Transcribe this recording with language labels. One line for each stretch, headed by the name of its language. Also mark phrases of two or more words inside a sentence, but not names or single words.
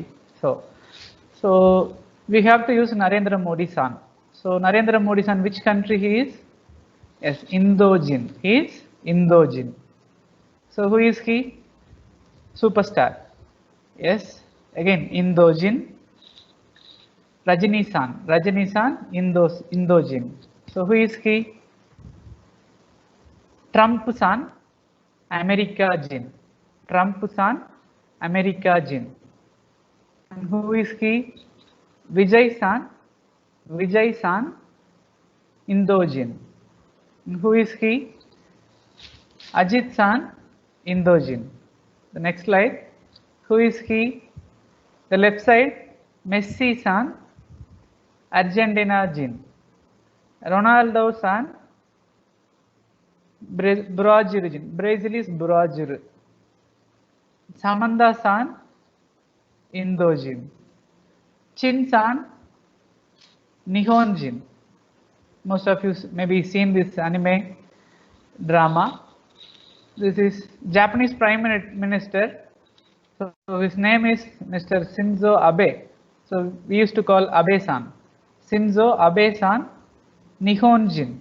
English: So we have to use Narendra Modi san. So Narendra Modi san, which country he is? Yes, Indojin. He is Indojin. So who is he? Superstar. Yes, again Indojin. Rajini san. Rajini san, Indojin. So who is he? Trump san, America Jin. Trump san, America Jin. And who is he? Vijay san, Vijay san, Indojin. And who is he? Ajit san, Indojin. The next slide. Who is he? The left side, Messi san, Argentina Jin. Ronaldo san, Brazil Jin. Brazil is Brazil. Samantha san, Indojin. Chin san, Nihonjin. Most of you maybe seen this anime drama. This is Japanese Prime Minister. So his name is Mr. Shinzo Abe. So we used to call Abe-san. Shinzo Abe-san, Nihonjin.